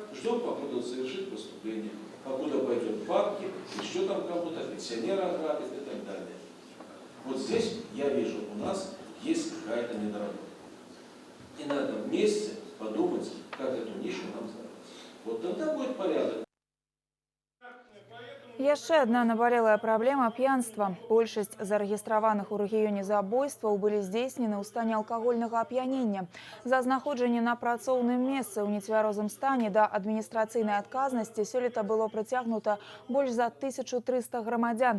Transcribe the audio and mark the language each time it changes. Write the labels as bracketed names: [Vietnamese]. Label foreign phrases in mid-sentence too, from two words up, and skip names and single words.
[Russian] Ждем, покуда он совершит преступление. Покуда пойдет бабки, еще там кому-то, пенсионера ограбит и так далее. Вот здесь я вижу, у нас есть какая-то недоработка. И надо вместе подумать, как эту нишу нам сделать. Вот тогда будет порядок. [Belarusian] Яшчэ адна набалелая праблема – п'янства. Большасць зарэгістраваных у рэгіёне забойстваў былі здзейснены ў стане алкагольнага ап'янення. За знаходжанне на працоўным месцы ў нецвярозым стане да адміністрацыйнай адказнасці сёлета было прыцягнута больш за 1300 грамадзян.